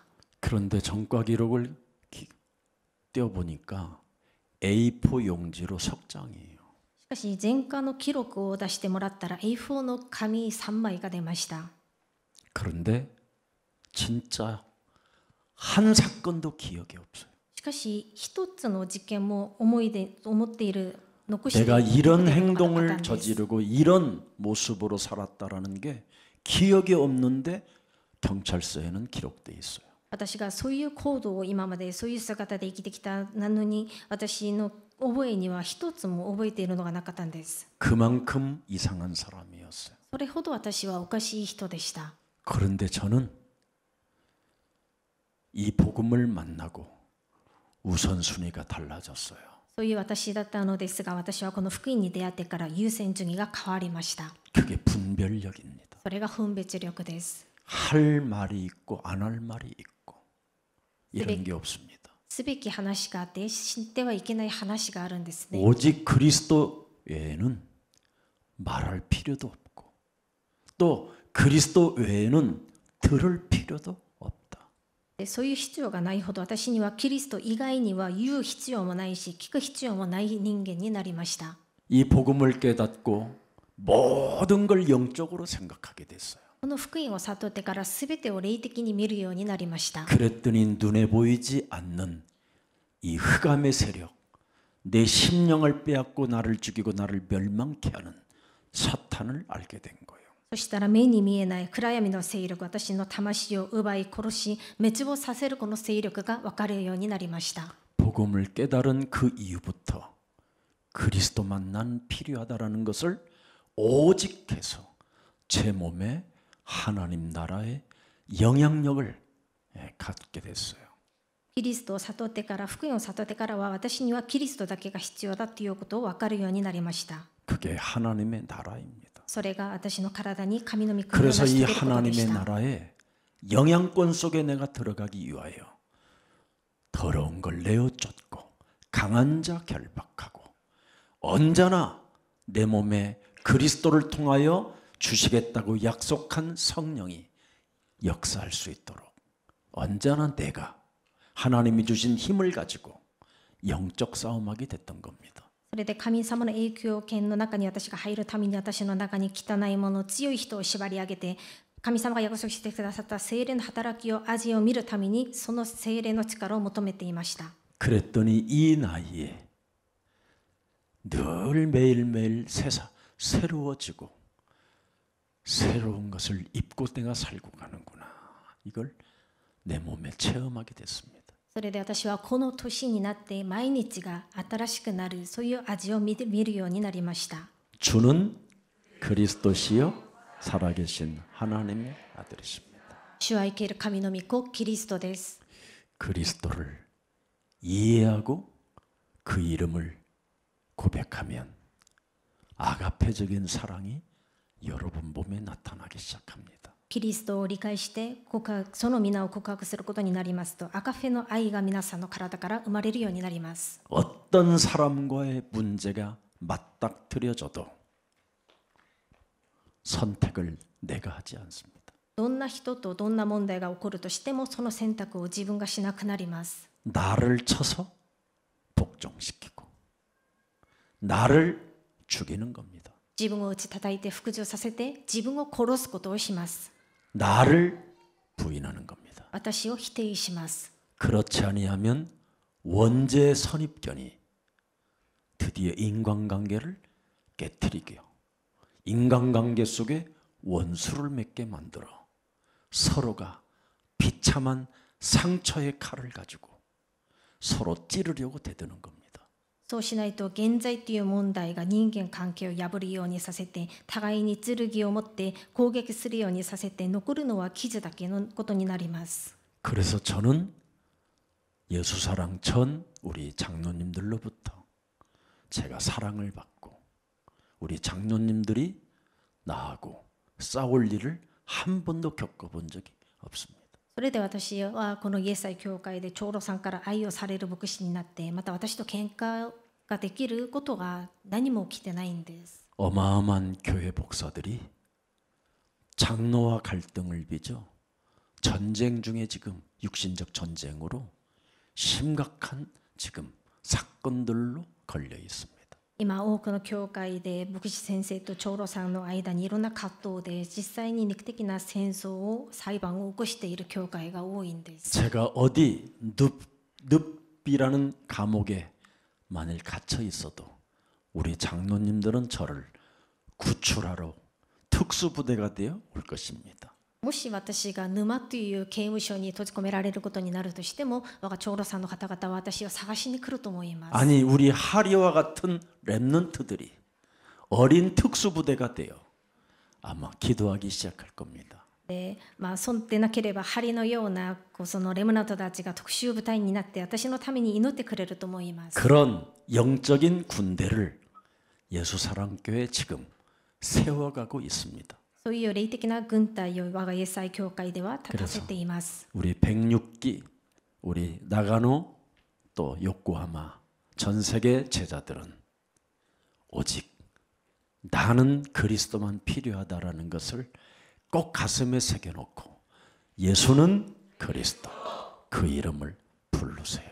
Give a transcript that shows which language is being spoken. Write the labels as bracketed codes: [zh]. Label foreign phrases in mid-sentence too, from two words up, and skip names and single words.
[ko] 그런데 전과 기록을 떼어보니까 A4 용지로 석 장이에요. [ja] しかし前科の記録を出してもらったら A4 の紙3枚が出ました。 [ko] 그런데 진짜 한 사건도 기억이 없어요. [ja] しかし一つの事件も思っている残している [ko] 내가 [ja] 残ってい [ko] 이런 [ja] るのがなかった [ko] 행동을 [ja] んです。 [ko] 저지르고 이런 모습으로 살았다라는 게 기억이 없는데 경찰서에는 기록돼 있어요. [ja] 私がそういう行動を今までそういう姿で生きてきたなのに私の覚えには一つも覚えているのがなかったんです。 [ko] 그만큼 이상한 사람이었어요. [ja] それほど私はおかしい人でした。 [ko] 그런데 저는 이 복음을 만나고 우선순위가 달라졌어요. [ja] そういう私だったのですが、私はこの福音に出会ってから優先順位が変わりました。 [ko] 그게 분별력입니다. [ja] それが分別力です。 [ko] 할 말이 있고 안 할 말이 있고 이런 게 없습니다. [ja] すべき話があって知ってはいけない話があるんですね。 [ko] 오직 그리스도 외에는 말할 필요도 없고 또 그리스도 외에는 들을 필요도 없다. [ja] そういう必要がないほど私にはキリスト以外には言う必要もないし聞く必要もない人間になりました。 [ko] 이 복음을 깨닫고 모든 걸 영적으로 생각하게 됐어요. [ja] この福音を悟ってから全てを霊的に見るようになりました。 [ko] 그랬더니 눈에 보이지 않는 이 흑암의 세력, 내 심령을 빼앗고 나를 죽이고 나를 멸망케 하는 사탄을 알게 된 거예요. [ja] そしたら目に見えない暗闇の勢力、私の魂を奪い殺し滅亡させるこの勢力が分かるようになりました。 [ko] 복음을 깨달은 그 이후부터 그리스도만 난 필요하다라는 것을 오직해서 제 몸에 하나님 나라의 영향력을 갖게 됐어요. [ja] キリストを悟ってから、福音を悟ってからは私にはキリストだけが必要だということを分かるようになりました。 [ko] 그게 하나님의 나라입니다. [ja] それが私の体に神の御国を成 [ko] 그래서 [ja] し [ko] 이 [ja] 遂げることでし [ko] 하나님의 [ja] た。 [ko] 나라의 영향권 속에 내가 들어가기 위하여 더러운 걸 내어 쫓고 강한 자 결박하고 언제나 내 몸에 그리스도를 통하여 주시겠다고 약속한 성령이 역사할 수 있도록 언제나 내가 하나님이 주신 힘을 가지고 영적 싸움하게 됐던 겁니다. [ja] それで神様の影響圏の中に私が入るために私の中に汚いもの、強い人を縛り上げて神様が約束してくださった聖霊の働きを味を見るためにその聖霊の力を求めていました。 [ko] 그랬더니 이 나이에 늘 매일매일 새로워지고 새로운 것을 입고 내가 살고 가는구나. 이걸 내 몸에 체험하게 됐습니다. [ja] それで私はこの年になって毎日が新しくなる、そういう味を見るようになりました。 [ko] 주는 그리스도시요 살아계신 하나님의 아들이십니다. [ja] 主は生ける神の御子キリストです。 [ko] 그리스도를 이해하고 그 이름을 고백하면 아가페적인 사랑이 여러분 몸에 나타나기 시작합니다. [ja] キリストを理解してその皆を告白することになりますと、アカフェの愛が皆さんの体から生まれるようになります。 [ko] 어떤 사람과의 문제가 맞닥뜨려져도 선택을 내가 하지 않습니다. [ja] どんな人とどんな問題が起こるとしてもその選択を自分がしなくなります。 [ko] 나를 쳐서 복종시키고 나를 죽이는 겁니다. [ja] 自分を打ち叩いて服従させて自分を殺すことをします。 [ko] 나를 부인하는 겁니다. [ja] 私を否定します。 [ko] 그렇지 아니하면 원죄 선입견이 드디어 인간관계를 깨트리게요. 인간관계 속에 원수를 맺게 만들어 서로가 비참한 상처의 칼을 가지고 서로 찌르려고 대드는 겁니다. [ja] そうしないと現在という問題が人間関係を破るようにさせて、互いに剣を持って攻撃するようにさせて、残るのは傷だけのことになります。 [ko] 그래서 저는 예수사랑 전 우리 장로님들로부터 제가 사랑을 받고 우리 장로님들이 나하고 싸울 일을 한 번도 겪어본 적이 없습니다. [ja] それで私はこのイエス会教会で長老さんから愛をされる牧師になって、また私と喧嘩ができることが何も起きてないんです。 [ko] 어마어마한 교회 목사들이 장로와 갈등을 빚어 전쟁 중에 지금 육신적 전쟁으로 심각한 지금 사건들로 걸려 있습니다. [ja] 今多くの教会で牧師先生と長老さんの間にいろんな葛藤で実際に肉的な戦争を裁判を起こしている教会が多いんです。 [ko] 제가 어디 늪이라는 감옥에 만일 갇혀 있어도 우리 장로님들은 저를 구출하러 특수부대가 되어 올 것입니다. [ja] もし私が沼という刑務所に閉じ込められることになるとしても、我が長老さんの方々は私を探しに来ると思います。 [ko] 아니 우리 하리와 같은 렘넌트들이 어린 특수부대가 되어 아마 기도하기 시작할 겁니다. [ja] でそうでなければ針のようなそのレムナントたちが特殊部隊になって私のために祈ってくれると思います。 [ko] 그런 영적인 군대를 예수사랑교회 지금 세워가고 있습니다. [ja] そういう霊的な軍隊を我がイエス愛教会では立たせています。 [ko] 우리 106기, 우리 나가노 또 요코하마 전 세계 제자들은 오직 나는 그리스도만 필요하다라는 것을 꼭 가슴에 새겨놓고 예수는 그리스도 그 이름을 부르세요.